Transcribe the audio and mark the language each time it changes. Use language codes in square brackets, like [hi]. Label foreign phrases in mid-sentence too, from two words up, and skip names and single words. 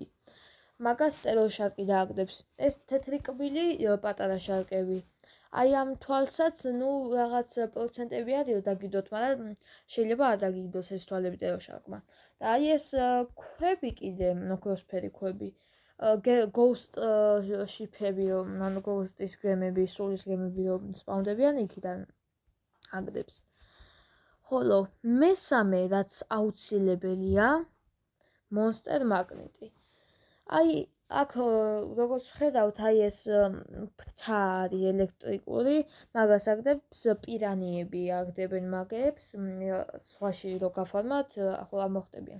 [ka] მაგას ტეროშ შარკი დააგდებს. ეს თეთრი კბილი პატარა შარკები. აი ამ თვალსაც, რაღაც პროცენტები არის რომ დაგიდოთ, მაგრამ შეიძლება არ დაგიდოს ეს თვალები ტეროშ შარკმა. და აი ეს ქვები კიდე, ნოქროსფერი ქვები. [en] Ghost ship-ები, [ka] ანუ Ghost-ის გემები, სულის გემები რომ სპაუნდებიან იქიდან აგდებს. ხოლო მესამე რაც აუცილებელია, Monster Magnet-ი. აი აქ როგორც ხედავთ, აი ეს ფრთა არის ელექტრიკური, მაგას აგდებს პირანიები, აგდებენ მაგებს, სხვაში რო გაფორმათ, ახლა მოხდებიან.